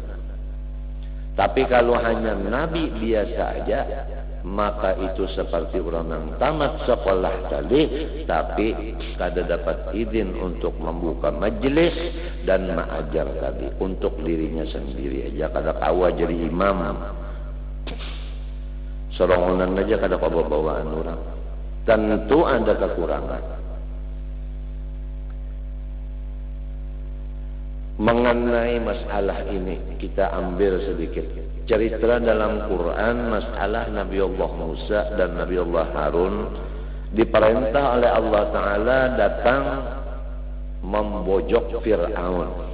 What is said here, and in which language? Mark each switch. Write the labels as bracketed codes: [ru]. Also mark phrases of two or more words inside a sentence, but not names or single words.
[id] Tapi kalau hanya Nabi biasa aja, maka itu seperti orang yang tamat sekolah tadi, tapi kada dapat izin untuk membuka majelis dan ma'ajar tadi. Untuk dirinya sendiri aja, [bjn] kada kawa jadi imam. Sorongonan aja kada kawa bawaan orang. [id] Tentu ada kekurangan. Mengenai masalah ini kita ambil sedikit cerita dalam Quran. Masalah Nabi Allah Musa dan Nabi Allah Harun diperintah oleh Allah Ta'ala datang membojok Fir'aun.